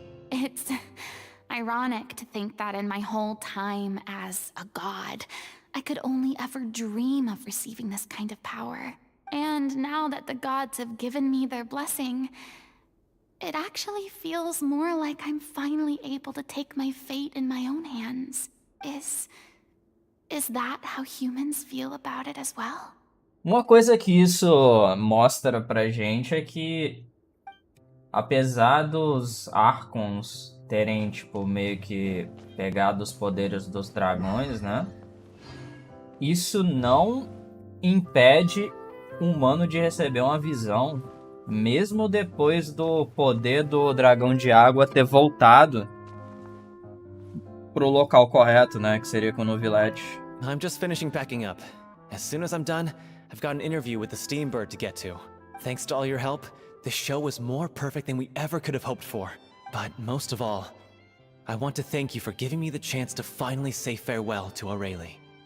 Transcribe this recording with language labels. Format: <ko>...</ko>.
<en>It's ironic to think that in my whole time as a god, I could only ever dream of receiving this kind of power. And now that the gods have given me their blessing, it actually feels more like I'm finally able to take my fate in my own hands. Is that how humans feel about it as well?</en> <pt>Uma coisa que isso mostra pra gente é que, apesar dos Archons terem, tipo, meio que pegado os poderes dos dragões, né? Isso não impede o humano de receber uma visão, mesmo depois do poder do dragão de água ter voltado pro local correto, né? Que seria com o Village.</pt> <en>I'm just finishing packing up. As soon as I'm done, I've got an interview with the Steambird to get to. Thanks to all your help, this show was more perfect than we ever could have hoped for. But most of all, I want to thank you for giving me the chance to finally say farewell to O'Reilly.</en>